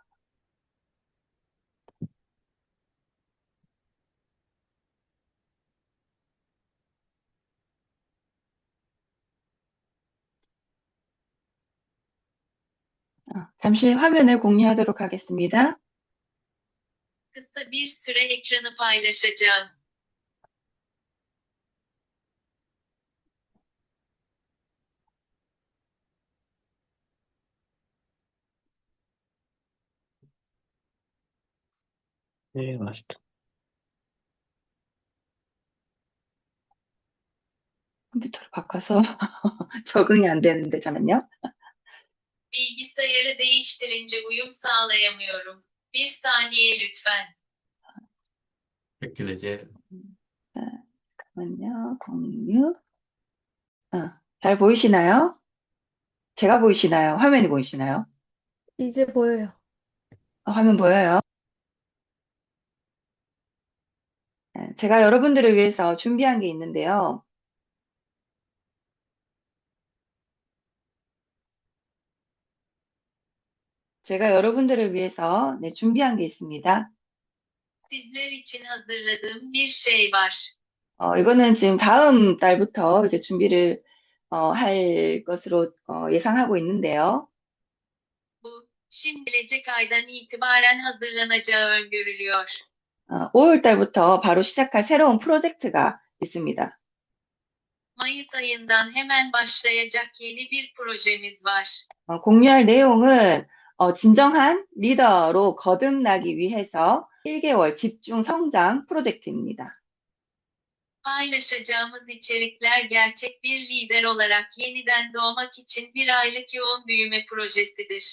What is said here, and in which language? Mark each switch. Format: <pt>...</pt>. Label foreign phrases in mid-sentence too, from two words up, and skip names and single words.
<ko>잠시 화면을 공유하도록 하겠습니다.</ko> <tr>Kısa bir süre ekranı paylaşacağım.</tr> <ko>네, 맛있다. 컴퓨터를 바꿔서 적응이 안 되는데, 잠깐만요.</ko> <tr>Bilgisayarı değiştirince uyum sağlayamıyorum. Bir saniye lütfen.</tr> <ko>이렇게 이제 자, 잠깐만요. 공유. 잘 보이시나요? 제가 보이시나요? 화면이 보이시나요? 이제 보여요. 화면 보여요? 제가 여러분들을 위해서 준비한 게 있는데요. 제가 여러분들을 위해서 준비한 게 있습니다.</ko> <tr>Sizler için hazırladığım bir şey var.</tr> <ko>이거는 지금 다음 달부터 이제 준비를 할 것으로 예상하고 있는데요.</ko> <tr>Bu, şimdi gelecek aydan itibaren hazırlanacağı öngörülüyor.</tr> <ko>5월 달부터 바로 시작할 새로운 프로젝트가 있습니다.</ko> <tr>Mayıs ayından hemen başlayacak yeni bir projemiz var.</tr> <ko>공유할 내용은 진정한 리더로 거듭나기 위해서 1개월 집중 성장 프로젝트입니다.</ko> <tr>Paylaşacağımız içerikler gerçek bir lider olarak yeniden doğmak için bir aylık yoğun büyüme projesidir.</tr>